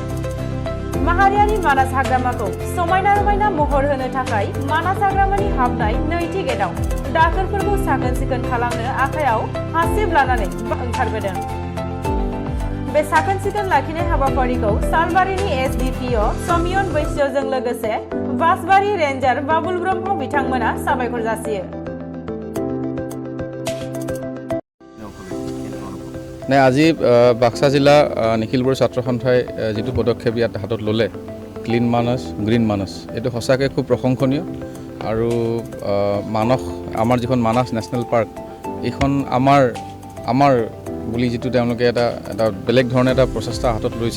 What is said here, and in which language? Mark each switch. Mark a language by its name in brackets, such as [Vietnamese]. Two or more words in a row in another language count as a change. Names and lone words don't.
[Bodo] माहारियारि मानास हाग्रामाखौ समायना रमायना महर होनो थाखाय मानास हाग्रामानि हाबनाय नैथि गेटआव दाखोरफोरखौ साखोन सिखोन खालामनो आखायाव हासिब लानानै ओंखारबोदों। बे साखोन सिखोन लाखिनाय हाबाफारिखौ सालबारिनि SDPO समियन बैस्यजों लोगोसे बासबारि रेन्जार बाबुल ब्रह्म बिथांमोना साबायखर जासियो। [Assamese] আজি বাক্সা জিলা নিখিল বড়ো ছাত্ৰ সন্থাই যিটো পদক্ষেপ ইয়াত হাতত ল'লে [English] Clean Manas Green Manas, [Assamese] এইটো সঁচাকৈ খুব প্ৰশংসনীয়। আৰু মানস আমাৰ যিখন মানাস নেশ্যনেল পাৰ্ক, এইখন আমাৰ বুলি যিটো তেওঁলোকে এটা বেলেগ ধৰণে এটা প্ৰচেষ্টা হাতত লৈছে।